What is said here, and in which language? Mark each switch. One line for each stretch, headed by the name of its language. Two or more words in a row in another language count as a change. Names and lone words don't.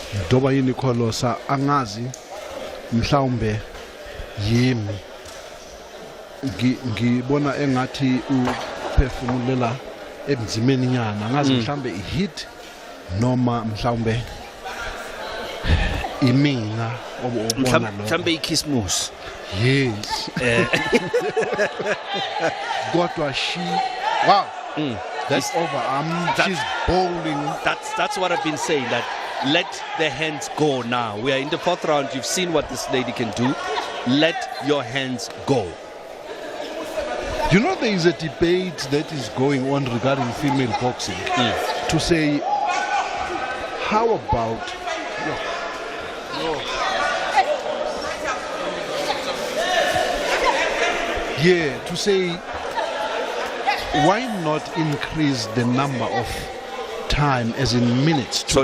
Zulu: Doba yini Kholosa angazi mhlawumbe yimi ngibona engathi uphefumulela emzimeni nyana angazi mhlawumbe ihit noma mhlawumbe imina obona lo mhlawumbe ikhismus.
English: yes kodwa she wow that's over she's bowling. That's what I've been saying, that let the hands go now. We are in the 4th round. You've seen what this lady can do. Let your hands go. You know, there is a debate that is going on regarding female boxing to say, how about to say, why not increase the number of time, as in minutes, to